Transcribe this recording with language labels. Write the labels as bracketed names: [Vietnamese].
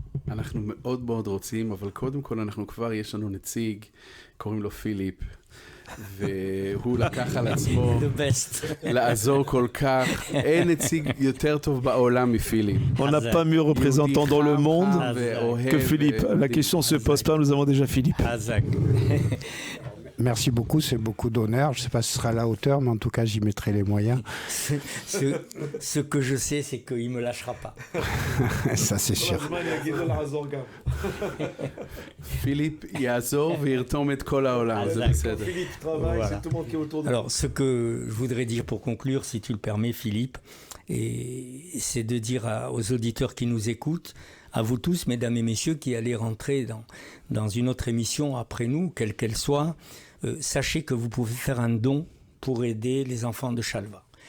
[Hebrew] אנחנו מאוד מאוד רוצים, אבל קודם כל יש לנו נציג, קוראים לו פיליפ, והוא לקח על עצמו לעזור כל כך. אין נציג יותר טוב בעולם מפיליפ. [French] On n'a pas mieux représentant dans le monde que Philippe. La question ne se pose pas, nous avons déjà Philippe. Merci beaucoup, c'est beaucoup d'honneur. Je ne sais pas si ce sera à la hauteur, mais en tout cas, j'y mettrai les moyens. Ce que je sais, c'est qu'il ne me lâchera pas. Ça, c'est sûr. [Hebrew] Philippe יעזור וירתום את כל העולם, זה בסדר. [French] Alors, ce que je voudrais dire pour conclure, si tu le permets, Philippe, c'est de dire aux auditeurs qui nous écoutent, à vous tous, mesdames et messieurs, qui allez rentrer dans une autre émission après nous, quelle qu'elle soit, sachez que vous pouvez faire un don pour aider les enfants de Shalva.